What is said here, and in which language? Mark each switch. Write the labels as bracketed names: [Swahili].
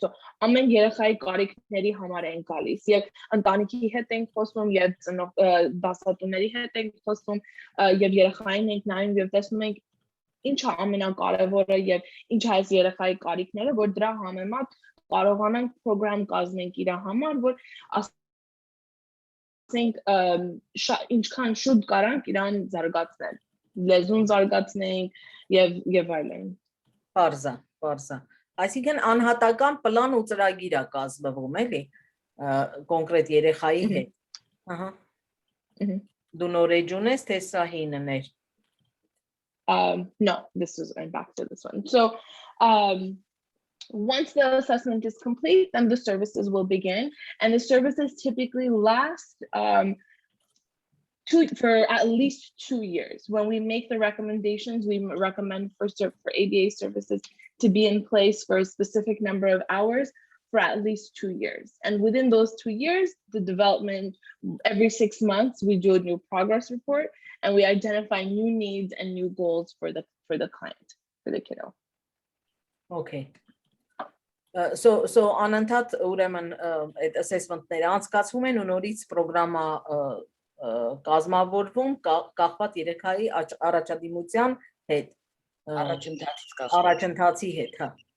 [Armenian] So ամեն երեխայի կարիքների համար են գալիս։ Եվ ընտանիքի հետ ենք խոսում, եւ դասատուների հետ ենք խոսում, եւ երեխային ենք նայում եւ տեսնում ենք ինչ է ամենակարևորը եւ ինչ է այս երեխայի կարիքները, որ դրա համեմատ կարողանանք program կազմենք իր համար, որ ասենք ինչքան շուտ կարանք իրան զարգացնել, լեզուն զարգացնենք եւ այլն։ Պարզա։ Այսինքն անհատական պլան ու ծրագիր է կազմվում, էլի, կոնկրետ երեխայի հետ։ Ահա։ Դու նոր էջուն ես, թե սա հինն էր։ [English] No, this is back to this one. So once the assessment is complete, then the services will begin, and the services typically last for at least 2 years. When we make the recommendations, we recommend for ABA services to be in place for a specific number of hours for at least 2 years. And within those 2 years, the development, every 6 months, we do a new progress report, and we identify new needs and new goals for the client, for the kiddo. Okay. [Armenian] So անընդհատ ուրեմն այդ assessment-ները անցկացվում են ու նորից պրոգրամը կազմավորվում կախված երեխայի առաջադիմության հետ, առաջընթացի հետ, հա։